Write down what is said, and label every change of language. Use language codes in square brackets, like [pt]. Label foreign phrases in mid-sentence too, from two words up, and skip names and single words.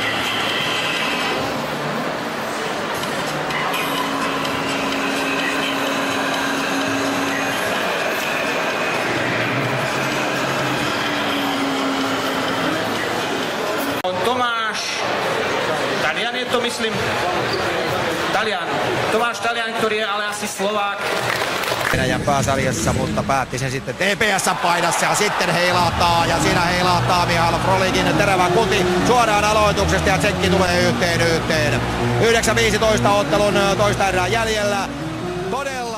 [sk] Tomáš, Talian je to, myslím. Talian. Tomáš Talian, ktorý je ale asi Slovák. [fi] Venäjän pääsarjassa, mutta päätti sen sitten TPS-paidassa ja sitten heilahtaa ja siinä heilahtaa Mihail Frolikin terävä kuti suoraan aloituksesta ja tsekki tulee yhteen. 9.15 ottelun toista erää jäljellä. Todella